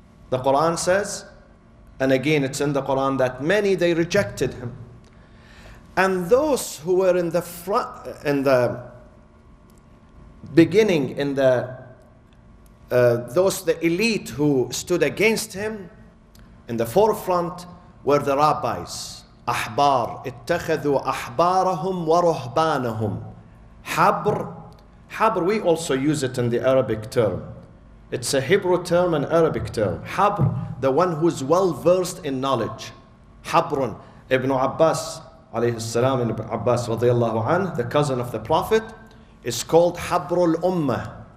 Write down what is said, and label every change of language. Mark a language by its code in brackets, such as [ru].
[en] The Quran says, and again it's in the Quran, that many they rejected him. And those who were in the front, in the beginning, in the elite who stood against him, in the forefront were the rabbis. [ar] Ahbar, اتخذوا أحبارهم ورهبانهم. [en] Habr, we also use it in the Arabic term. It's a Hebrew term and Arabic term. Habr, the one who's well versed in knowledge. Habrun, Ibn Abbas, alayhi salam, Ibn Abbas radiyallahu anh, the cousin of the Prophet, is called Habrul Ummah.